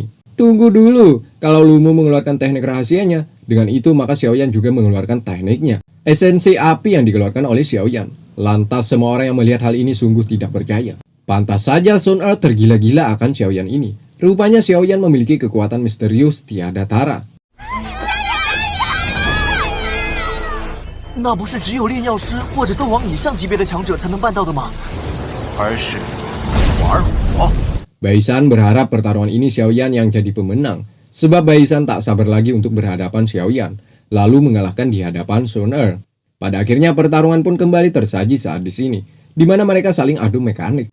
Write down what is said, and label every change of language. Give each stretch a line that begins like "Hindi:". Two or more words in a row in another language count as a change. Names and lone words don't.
Indonesian: Tunggu dulu, kalau Lumu mengeluarkan teknik rahasianya, dengan itu maka Xiaoyan juga mengeluarkan tekniknya. Esensi api yang dikeluarkan oleh Xiaoyan. Lantas semua orang yang melihat hal ini sungguh tidak percaya. Pantas saja Sun Er tergila-gila akan Xiaoyan ini. Rupanya Xiaoyan memiliki kekuatan misterius tiada tara.
Chinese: 那不是只有炼药师或者斗王以上级别的强者才能办到的吗？而是玩火。
Indonesian: Baisan berharap pertarungan ini Xiaoyan yang jadi pemenang, sebab Baisan tak sabar lagi untuk berhadapan Xiaoyan, lalu mengalahkan di hadapan Sun Er. Pada akhirnya pertarungan pun kembali tersaji saat di sini, di mana mereka saling adu mekanik.